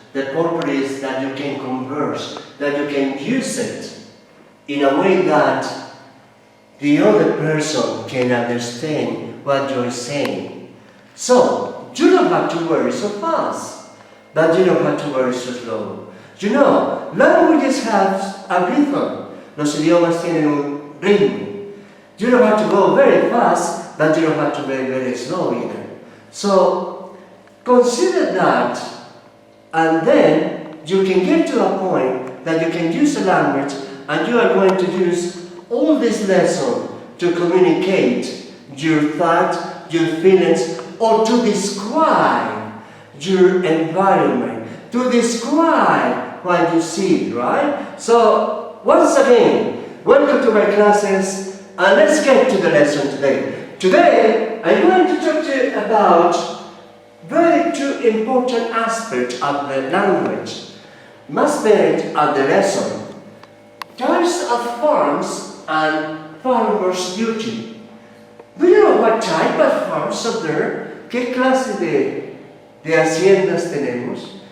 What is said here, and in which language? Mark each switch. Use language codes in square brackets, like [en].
[en] The purpose is that you can converse, that you can use it in a way that the other person can understand what you're saying. So, you don't have to worry so fast, but you don't have to worry so slow. You know, languages have a rhythm. [es] Los idiomas tienen un ritmo. [en] You don't have to go very fast, but you don't have to be very slow either. So, consider that, and then you can get to a point that you can use a language and you are going to use all this lesson to communicate your thoughts, your feelings, or to describe your environment, to describe what you see, right? So, once again, welcome to my classes, and let's get to the lesson today. Today, I'm going to talk to you about very two important aspects of the language. Must be at the lesson. Types of farms and farmers' duty. Do you know what type of farms are there? [es] ¿Qué clase de haciendas tenemos?